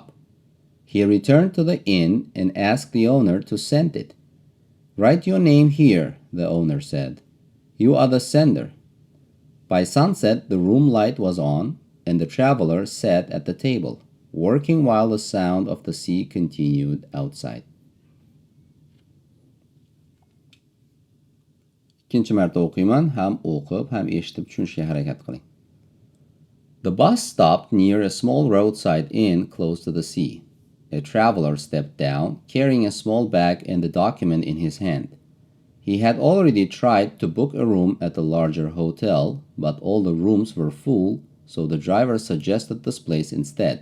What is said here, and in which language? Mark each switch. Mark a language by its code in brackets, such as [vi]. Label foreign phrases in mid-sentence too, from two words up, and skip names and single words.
[en] He returned to the inn and asked the owner to send it. "Write your name here," the owner said. "You are the sender." By sunset, the room light was on, and the traveler sat at the table, working while the sound of the sea continued outside. [uz] Ikkinchi marta o'qiyman, ham o'qib, ham eshitib tushunishga harakat qiling. [en] The bus stopped near a small roadside inn close to the sea. A traveler stepped down, carrying a small bag and the document in his hand. He had already tried to book a room at the larger hotel, but all the rooms were full, so the driver suggested this place instead.